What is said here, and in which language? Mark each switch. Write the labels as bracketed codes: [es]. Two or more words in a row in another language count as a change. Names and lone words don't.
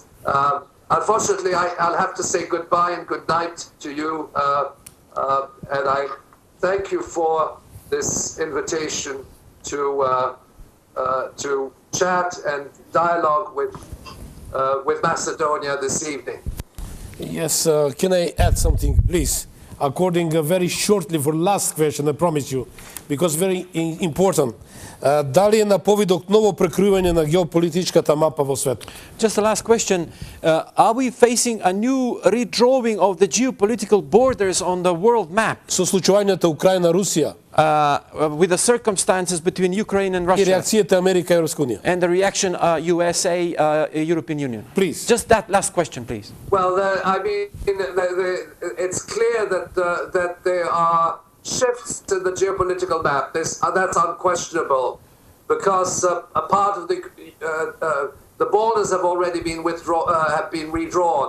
[en] Unfortunately, I'll have to say goodbye and good night to you, and I thank you for this invitation to chat and dialogue with Macedonia this evening. Yes, can I add something, please? According very shortly for last question, I promise you, because very important. [mk] Дали е на повидок ново прекривање на геополитичката мапа во светот? [en] Just the last question. Are we facing a new redrawing of the geopolitical borders on the world map? [mk] Со случувањето Украина, Русија, [en] with the circumstances between Ukraine and [mk] и [en] Russia, [mk] реакцијата Америка и Европска унија. [en] and the reaction USA, European Union. Please. Just that last question, please. Well, I mean, it's clear that there are shifts in the geopolitical map. That's unquestionable, because a part of the borders have already been redrawn.